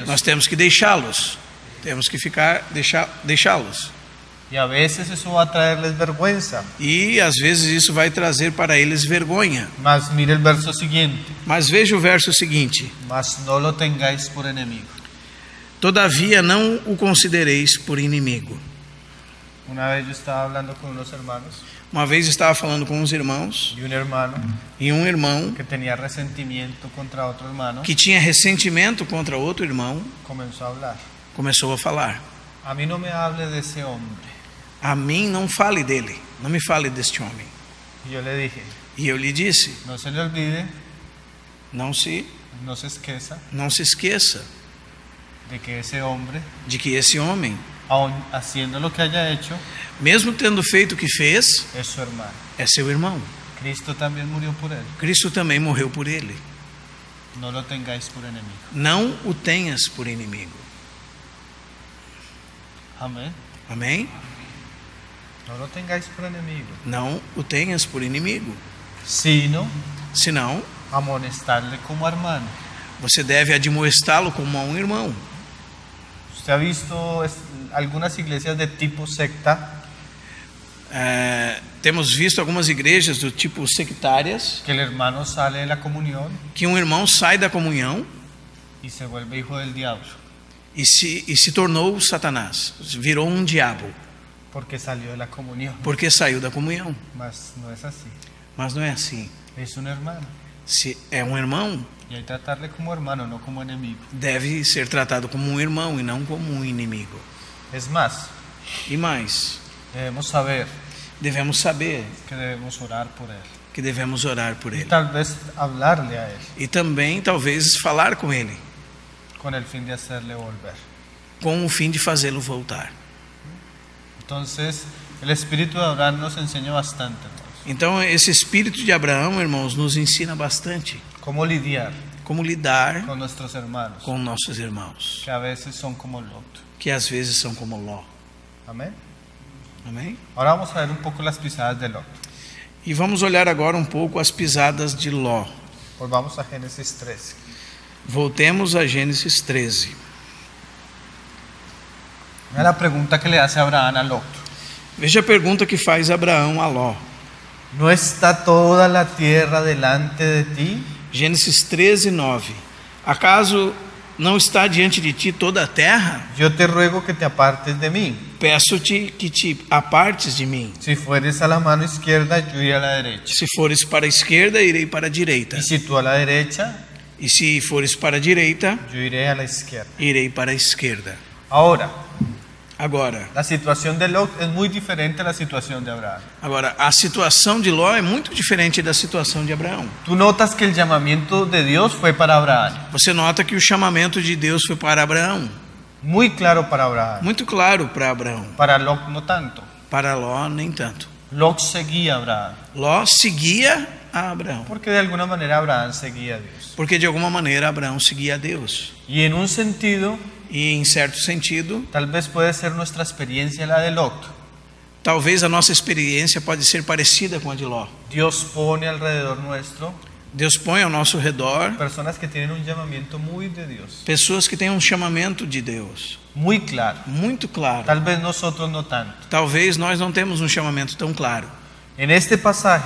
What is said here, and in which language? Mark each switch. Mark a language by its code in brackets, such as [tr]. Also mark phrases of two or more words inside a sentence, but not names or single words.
[pt] nós temos que deixá-los. Temos que deixá-los. [es] Y a veces eso va a traerles vergüenza. [pt] E às vezes isso vai trazer para eles vergonha. [es] Mas mire el verso siguiente: [pt] Mas veja o verso seguinte: [es] mas no lo tengáis por enemigo. [pt] Todavia não o considereis por inimigo. [es] Una vez yo estaba hablando con unos hermanos [pt] Uma vez estava falando com uns irmãos [es] y un hermano [pt] e um irmão [es] que tenía resentimiento contra otro hermano [pt] que tinha ressentimento contra outro irmão [es] comenzó a hablar. [pt] começou a falar: [es] A mí no me hable de ese hombre. [pt] a mim não fale dele, não me fale deste homem. [es] Y yo le dije: [pt] E eu lhe disse: [es] no se le olvide, [pt] não se esqueça de que [es] ese hombre, [pt] de que esse homem, [es] aun haciendo lo que haya hecho, [pt] mesmo tendo feito o que fez, [es] es su hermano. [pt] é seu irmão. [es] Cristo también murió por él. [pt] Cristo também morreu por ele. [es] No lo tengáis por enemigo. [pt] Não o tenhas por inimigo. [es] Amén. [pt] Amém? [es] No lo tengáis por enemigo, [pt] Não o tenhas por inimigo. [es] sino [pt] Senão, [es] amonestarle como hermano. [pt] você deve admoestá-lo como a um irmão. [es] ¿Usted ha visto algunas iglesias de tipo secta? [pt] Temos visto algumas igrejas do tipo sectárias, [es] Que el hermano sale de la comunión [pt] que um irmão sai da comunhão [es] y se vuelve hijo del diablo, [pt] e se tornou Satanás, virou um diabo, [es] porque salió de la comunión. [pt] porque saiu da comunhão. [es] Mas no es así. [pt] Mas não é assim. [es] Es un hermano. [pt] Se é um irmão, [es] Y hay que tratarle como hermano, no como enemigo. [pt] deve ser tratado como um irmão e não como um inimigo. [es] Es más, [pt] E mais, [es] debemos saber [pt] devemos saber [es] que debemos orar por él. [pt] que devemos orar por [es] Y [pt] ele. [es] tal vez hablarle a él [pt] E também, talvez, falar com ele, [es] con el fin de hacerle volver. [pt] com o fim de fazê-lo voltar. [es] Entonces, el espíritu de Abraham nos enseña bastante, hermanos. [pt] Então, esse espírito de Abraão, irmãos, nos ensina bastante [es] Cómo lidiar [pt] como lidar [es] con nuestros hermanos, [pt] com nossos irmãos, [es] que a veces son como Lot. [pt] que às vezes são como Ló. [es] Amén. [pt] Amém? [es] Ahora vamos a ver un poco las pisadas de Lot. [pt] E vamos olhar agora um pouco as pisadas de Ló. [es] Volvamos a Génesis 13. [pt] Voltemos a Gênesis 13. [es] Mira la pregunta que le hace Abraham a Lot. [pt] Veja a pergunta que faz Abraão a Ló. [es] ¿No está toda la tierra delante de ti? [pt] Gênesis 13, 9. Acaso não está diante de ti toda a terra? [es] Yo te ruego que te apartes de mí. [pt] Peço-te que te apartes de mim. [es] Si fueres a la mano izquierda, yo iré a la derecha. [pt] Se fores para a esquerda, irei para a direita. [es] Y si tú a la derecha, [pt] E se fores para a direita, [es] yo iré a la izquierda. [pt] irei para a esquerda. [es] Ahora, [pt] Agora, [es] La situación de Lot es muy diferente a la situación de Abraham. [pt] a situação de Ló é muito diferente da situação de Abraão. [es] Tú notas que el llamamiento de Dios fue para Abraham, [pt] Você nota que o chamamento de Deus foi para Abraão, [es] muy claro para Abraham. [pt] muito claro para Abraão. [es] Para Lot no tanto. [pt] Para Ló, nem tanto. [es] Lot seguía a Abraham, [pt] Ló seguia a Abraão, [es] porque de alguna manera Abraham seguía a Dios. [pt] porque de alguma maneira Abraão seguia a Deus. [es] Y en un sentido, [pt] E em certo sentido, [es] tal vez puede ser nuestra experiencia la de Lot. [pt] talvez a nossa experiência pode ser parecida com a de Ló. [es] Dios pone alrededor nuestro [pt] Deus põe ao nosso redor [es] personas que tienen un llamamiento muy de Dios, [pt] pessoas que têm um chamamento de Deus [es] muy claro. [pt] muito claro. [es] Tal vez nosotros no tanto. [pt] Talvez nós não temos um chamamento tão claro. [es] En este pasaje